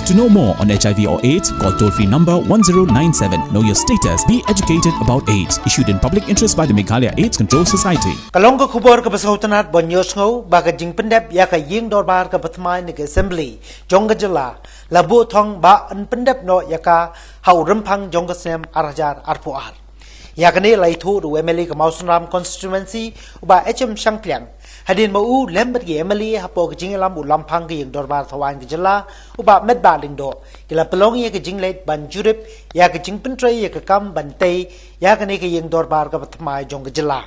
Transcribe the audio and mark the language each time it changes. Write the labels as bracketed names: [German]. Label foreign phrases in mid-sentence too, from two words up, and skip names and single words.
[English] To know more on HIV or AIDS, call toll-free number 1097. Know your status. Be educated about AIDS. Issued in public interest by the Meghalaya AIDS Control Society. [Khasi] Kalong ka Khubor ka basautanat banyos ngau baga jing Pyndep ya ka ying dorbar ka Thymmai ni ka assembly jong ka jylla labu Thong ba an Pyndep no ya ka hau Rymphang jong ka snem arajar arpuar. Ya ka ni lai thu du MLA ka Mausunram constituency uba HM Shangplyang hadin mau lembat ge MLA hapo ka jing lam u Rymphang ka ying dorbar thawan ka jylla uba med ba ling do kila pelong ya ka jing late ban jurip ya ka jing pentrai ya ka kam ban tei ya ka ni ka ying dorbar ka Thymmai jong ka jylla.